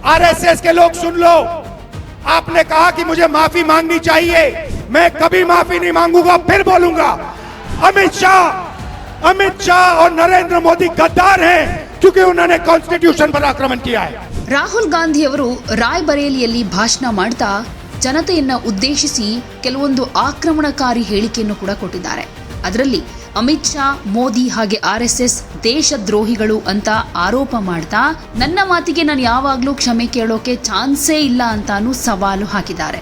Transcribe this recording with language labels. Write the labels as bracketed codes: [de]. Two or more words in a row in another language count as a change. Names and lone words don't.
[hi] आरएसएस के लोग सुन लो, आपने कहा कि मुझे माफी मांगनी चाहिए, मैं कभी माफी नहीं मांगूंगा, फिर बोलूंगा। अमित शाह और नरेंद्र मोदी गद्दार हैं क्योंकि उन्होंने कॉन्स्टिट्यूशन पर आक्रमण किया है। [kn] ರಾಹುಲ್ ಗಾಂಧಿ ಅವರು ರಾಯ್ಬರೇಲಿಯಲ್ಲಿ ಭಾಷಣ ಮಾಡ್ತಾ ಜನತೆಯನ್ನ ಉದ್ದೇಶಿಸಿ ಕೆಲವೊಂದು ಆಕ್ರಮಣಕಾರಿ ಹೇಳಿಕೆಯನ್ನು ಕೂಡ ಕೊಟ್ಟಿದ್ದಾರೆ. ಅದರಲ್ಲಿ ಅಮಿತ್ ಶಾ, ಮೋದಿ ಹಾಗೆ ಆರ್ಎಸ್ಎಸ್ ದೇಶದ್ರೋಹಿಗಳು ಅಂತ ಆರೋಪ ಮಾಡ್ತಾ ನನ್ನ ಮಾತಿಗೆ ನಾನು ಯಾವಾಗ್ಲೂ ಕ್ಷಮೆ ಕೇಳೋಕೆ ಚಾನ್ಸೇ ಇಲ್ಲ ಅಂತಾನೂ ಸವಾಲು ಹಾಕಿದ್ದಾರೆ.